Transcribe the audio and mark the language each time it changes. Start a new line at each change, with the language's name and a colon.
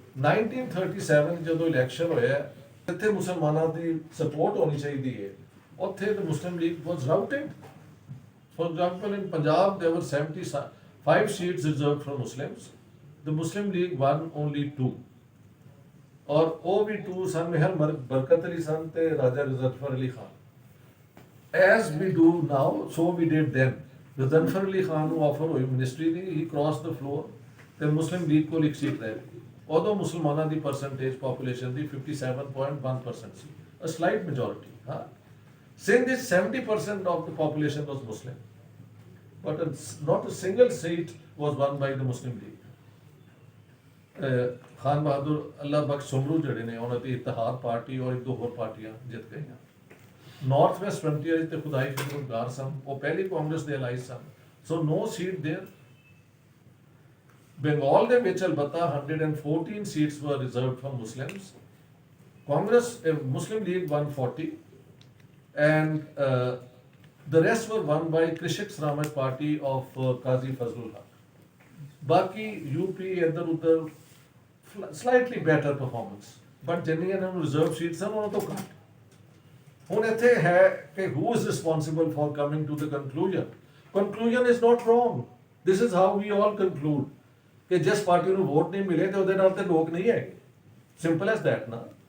Punjabi: 1937 ਜਦੋਂ ਇਲੈਕਸ਼ਨ ਹੋਇਆ, ਇੱਥੇ ਮੁਸਲਮਾਨਾਂ ਦੀ ਸਪੋਰਟ ਹੋਣੀ ਚਾਹੀਦੀ ਹੈ, ਉੱਥੇ
English: the Muslim League was routed. For example, in Punjab there were 75 seats reserved for Muslims. The Muslim League won only 2.
Punjabi: ਔਰ ਉਹ ਵੀ 2 ਸਨ ਮਿਹਰ ਬਰਕਤ ਅਲੀ ਸਨ ਤੇ ਰਾਜਾ Zafar Ali Khan.
English: As we do now, so we did then.
Punjabi: Zafar Ali Khan ਨੂੰ ਆਫਰ ਹੋਈ ministry ਦੀ,
English: he crossed the floor
Punjabi: ਤੇ ਮੁਸਲਿਮ ਲੀਗ ਕੋਲ ਇੱਕ ਸੀਟ ਰਹਿ ਗਈ. ਉਦੋਂ ਮੁਸਲਮਾਨਾਂ ਦੀ percentage population ਦੀ 57.1% ਸੀ,
English: a slight majority. ਹਾਂ, since this 70% of the population was Muslim, but not a single seat was won by the Muslim League.
Punjabi: Khan Bahadur ਅੱਲਾ ਬਖਸ਼ ਸੁਮਰੂ ਜਿਹੜੇ ਨੇ ਉਹਨਾਂ ਦੀ ਇਤਿਹਾਦ ਪਾਰਟੀ ਔਰ ਇੱਕ ਦੋ ਹੋਰ ਪਾਰਟੀਆਂ ਜਿੱਤ ਗਈਆਂ. ਨਾਰਥ ਵੈਸਟ ਫਰੰਟੀਅਰ ਤੇ ਖੁਦਾਈ ਫਿਰੋਜ਼ਗਾਰ ਸਨ, ਉਹ ਪਹਿਲੀ ਕਾਂਗਰਸ ਦੇ ਅਲਾਈਜ਼ ਸਨ,
English: So no seat there.
Punjabi: ਬੰਗਾਲ ਦੇ ਵਿੱਚ ਅਲਬੱਤਾ
English: 114 seats were reserved for Muslims. Congress Muslim League won 40 and the rest were won by Krishak Sramaj party of Qazi Fazlul Haq.
Punjabi: ਬਾਕੀ ਯੂਪੀ ਇੱਧਰ ਉੱਧਰ
English: slightly better performance, but
Punjabi: ਜਿੰਨੀਆਂ ਇਹਨਾਂ ਨੂੰ ਰਿਜ਼ਰਵ ਸੀਟਸ ਸਨ ਉਹਨਾਂ ਤੋਂ ਘੱਟ. ਹੁਣ ਇੱਥੇ ਹੈ ਕਿ
English: who is responsible for coming to the conclusion? Conclusion is not wrong. This is how we all conclude
Punjabi: ਕਿ ਜਿਸ ਪਾਰਟੀ ਨੂੰ ਵੋਟ ਨਹੀਂ ਮਿਲੇ ਤੇ ਉਹਦੇ ਨਾਲ ਤੇ ਲੋਕ ਨਹੀਂ ਹੈਗੇ.
English: simple as that
Punjabi: ਨਾ.